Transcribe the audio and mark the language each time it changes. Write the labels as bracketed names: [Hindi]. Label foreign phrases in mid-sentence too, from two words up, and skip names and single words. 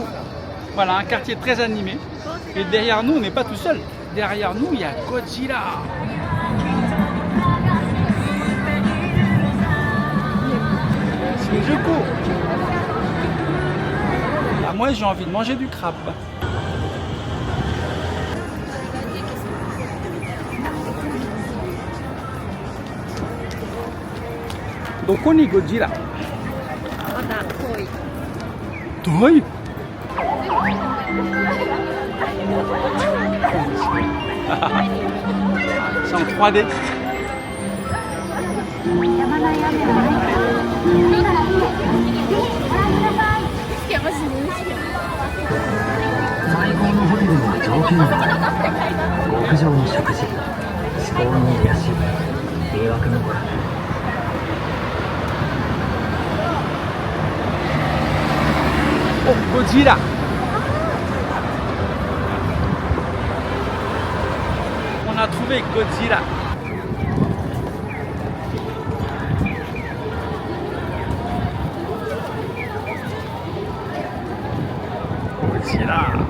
[French] Voilà, un quartier très animé. Et derrière nous, on n'est pas tout seul. Derrière nous, il y a Godzilla. Shinjuku. Ah, moi, j'ai envie de manger du crabe. [Japanese] Doko ni Godzilla? まだ遠い。遠い? [French] C'est en 3D. [Japanese] 最高のホテルの条件は極上の食事、至高の癒し、迷惑の娯楽。 [French] Oh, Godzilla. On a trouvé Godzilla. Godzilla.